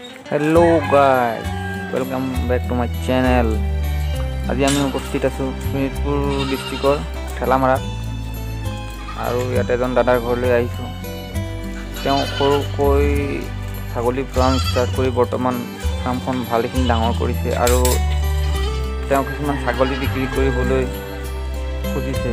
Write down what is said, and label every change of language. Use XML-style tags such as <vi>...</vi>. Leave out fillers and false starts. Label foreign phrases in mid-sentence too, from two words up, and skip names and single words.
<en>Hello guys, welcome back to my channel.</en> <as>আজি আমি উপস্থিত आছো শোণিতপুৰ ডিষ্ট্ৰিক্টৰ ঠেলামাৰাত আৰু ইয়াতে এজন দাদাৰ ঘৰলৈ আহিছোঁ। তেওঁ সৰুকৈ ছাগলী</as> <en>farm start</en> <as>কৰি বৰ্তমান ফাৰ্মখন ভালেখিনি ডাঙৰ কৰিছে আৰু তেওঁ কিছুমান ছাগলী বিক্ৰী কৰিবলৈ খুজিছে।</as>